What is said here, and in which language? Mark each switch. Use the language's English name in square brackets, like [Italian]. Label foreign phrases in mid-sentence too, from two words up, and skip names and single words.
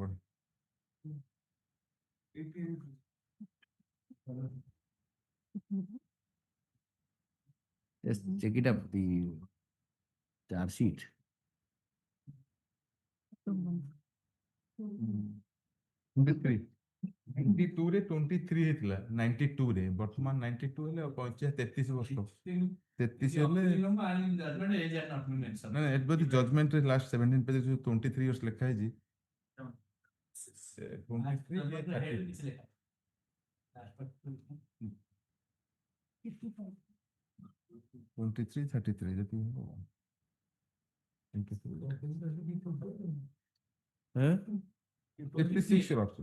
[English] Just check it up, the charge sheet. 23. [Odia] 92 ରେ 23 ହେଇଥିଲା 92 ରେ ବର୍ତ୍ତମାନ 92 ହେଲେ 33 ବର୍ଷ 33 ହେଲେ [English] Judgment age had not been mentioned. [Odia] ନା ଏବେ ତ ଜଜମେଣ୍ଟ ରେ ଲାଷ୍ଟ 17 ପେଜ 23 years ଲେଖା ହେଇଛି 23 33 ଯଦି ହବ [English] 56 years also.